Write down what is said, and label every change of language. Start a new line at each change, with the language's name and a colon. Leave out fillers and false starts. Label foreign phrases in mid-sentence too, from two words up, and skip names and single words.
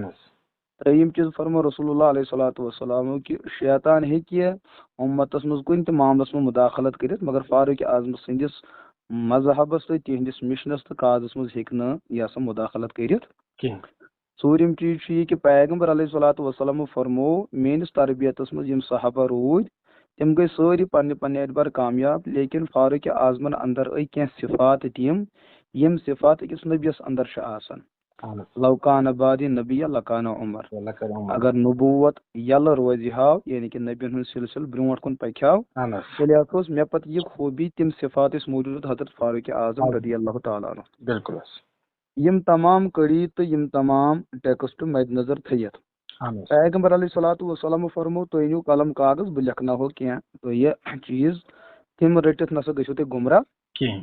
Kashmiri: ترٛیٚیِم چیٖز فرموو رسول اللہ علیہ الصلوۃ والسلامو کہِ شیطان ہیٚکہِ اُمتس منٛز کُنہِ تہِ معاملس منٛز مُداخلت کٔرِتھ مگر فاروق اعظم سٕنٛدِس مذہبس تہٕ تِہنٛدِس مشنس تہٕ کازس منٛز ہیٚکہِ نہٕ یہِ ہسا مُداخلت کٔرِتھ کینٛہہ. ژوٗرِم چیٖز چھُ یہِ کہِ پیغمبر علیہ الصلوۃ والسلامو فرموو میٲنِس تربیتس منٛز یِم صحابہ روٗدۍ تِم گٔے سٲری پننہِ اعتبار کامیاب لیکن فاروق اعظمن اندر آیہِ کینٛہہ صفات تِم یِم صفات أکِس نبیَس اندر چھِ آسان.
Arabic: لو کان بعدی نبی لکان عمر.
Kashmiri: اگر نبوت یلہٕ روزِ ہاو یعنی کہِ نبین ہُنٛد سلسلہٕ برونٛٹھ کُن پکہِ ہاو تیٚلہِ ہسا اوس مےٚ پتہٕ یہِ خوٗبی تِم صفات ٲسۍ موٗجوٗد حضرت فاروق اعظم
Arabic: رضی اللہ تعالیٰ عنہ.
Kashmiri: بالکل یِم تمام کڑی تہٕ یِم تمام ٹیکسٹ مد نظر تھٲیِتھ پیغمبر علیہ الصلوۃ والسلامو فرموو تُہۍ أنِو قلم کاغذ بہٕ لیکھناوہو کینٛہہ تہٕ یہِ چیٖز تِم رٔٹِتھ نسا گٔژھِو تُہۍ گُمراہ کینٛہہ.